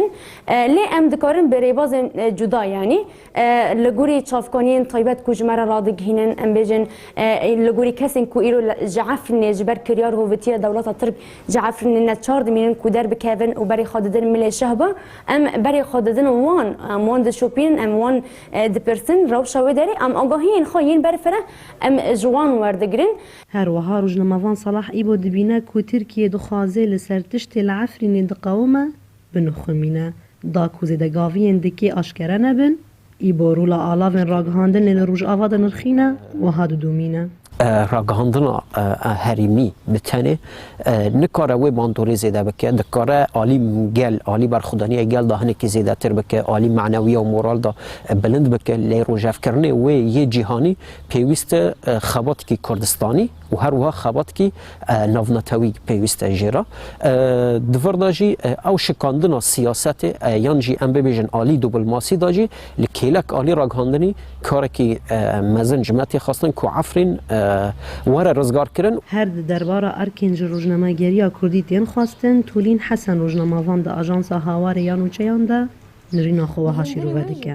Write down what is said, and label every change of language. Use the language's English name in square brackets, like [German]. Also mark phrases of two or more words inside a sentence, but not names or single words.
[Kurdish] Lê em dikarin bi rêbazên cuda yanî li gorî çavkaniyên taybet ku ji me re radigihînin em bêjin li gorî kesên ku îro ji Efrînê ji ber kiryar hovetiya dewleta Tirk ji Efrînê neçar dimînin ku derbikevin û berê xwe didin milê şehba em berê xwe didin wan em wan dişopînin em wan dipirsin rewşa wê derê em agahiyên xwe yên berfere em ji wan werdigirin. Her wiha rojnamevan Salah îbo dibîne ku Tirkiye dixwaze li ser tiştê li Efrînê diqewime binixwimîne. Da ku zêdegaviyên dikê aşkere nebin, îbo rûla alavên ragihandinê li rojava de nirxîne wiha didûmîne. راگەهاندنا هەریمی بتەنێ نکارە وێ باندۆرێ زێدە بکە دکارە عالی گەل عالی بەرخودانیە گەلدا هەنێکی زێدەتر بکە عالی معنەویە و مۆرالدا بلند بکە لێ ڕۆژەفکردنێ وێ یê cîhanî پێویستە خەباتێکی کوردستانی و هەروەها خەباتێکی ناونەتەوی پێویستە ژێرە دڤڕدا jî ew şikandina siyasete yan jî em bibêjin alî dûbilmasîda jî li kêlek alî ragihandinî karekî mezin ji me tê xwestin ku Efrîn were rizgarkirin. Her di derbara erkên ji rojnamegeriya Kurdî tên xwastin Tûlîn Hesen rojnamevan di Ajansa Hawarê ya Nûçeyan de nirîna xwe wiha şîrove dike.